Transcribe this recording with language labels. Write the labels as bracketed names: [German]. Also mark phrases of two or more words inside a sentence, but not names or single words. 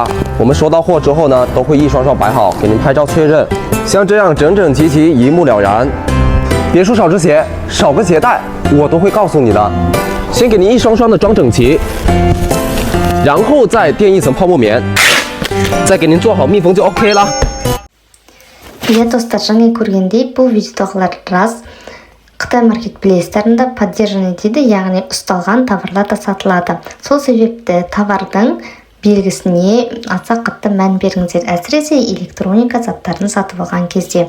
[Chinese] 我们收到货之后呢，都会一双双摆好，给您拍照确认。像这样整整齐齐，一目了然。别说少只鞋，少个鞋带，我都会告诉你的。先给您一双双的装整齐，然后再垫一层泡沫棉，再给您做好密封就 OK 了。 [Kazakh] Иә достар, жаңа көргендей бұл видеодағылар рас. Қытай маркет білесіздерінде поддержанный дейді, яғни ұсталған товарлар да сатылады. Сол себепті товардың белгісіне аса қатты мән беріңіздер, әсіресе электроника заттарын сатып алған кезде.